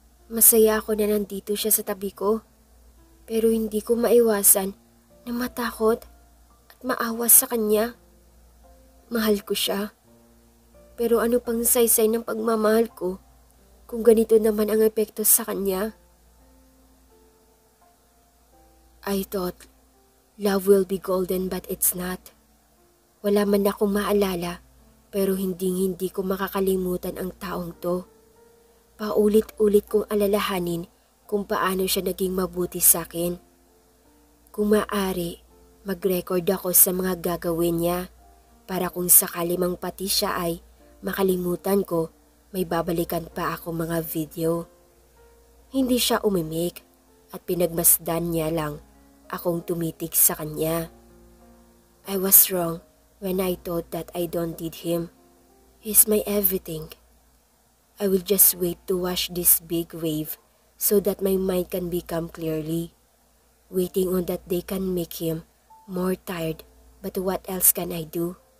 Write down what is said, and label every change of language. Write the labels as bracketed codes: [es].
[tl] Masaya ako na nandito siya sa tabi ko. Pero hindi ko maiwasan na matakot at maawa sa kanya. Mahal ko siya. Pero ano pang saysay ng pagmamahal ko kung ganito naman ang epekto sa kanya? [en] I thought love will be golden but it's not. [tl] Wala man akong maalala pero hindi ko makakalimutan ang taong to. Paulit-ulit kong alalahanin kung paano siya naging mabuti sa akin. Kung maaari, mag-record ako sa mga gagawin niya para kung sakali mang pati siya ay makalimutan ko, may babalikan pa ako mga video. Hindi siya umimik at pinagmasdan niya lang akong tumitig sa kanya. [en] I was wrong when I thought that I don't need him. He's my everything. I will just wait to wash this big wave so that my mind can become clearly. Waiting on that day can make him more tired, but what else can I do?